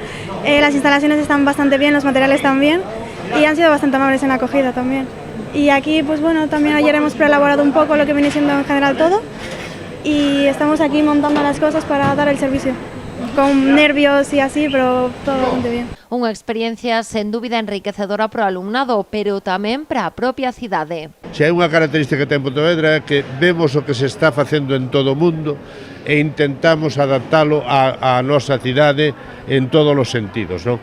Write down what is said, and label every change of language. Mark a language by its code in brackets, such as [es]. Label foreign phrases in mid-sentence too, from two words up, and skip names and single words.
[es] Las instalaciones están bastante bien, los materiales también y han sido bastante amables en la acogida también. Y aquí, pues bueno, también ayer hemos preelaborado un poco lo que viene siendo en general todo y estamos aquí montando las cosas para dar el servicio. Con nervios y así, pero todo bastante bien. [gl] Unha experiencia sen dúbida enriquecedora para o alumnado, pero tamén para a propia cidade. Se hai unha característica que ten Pontevedra é que vemos o que se está facendo en todo o mundo e intentamos adaptalo á nosa cidade en todos os sentidos, non?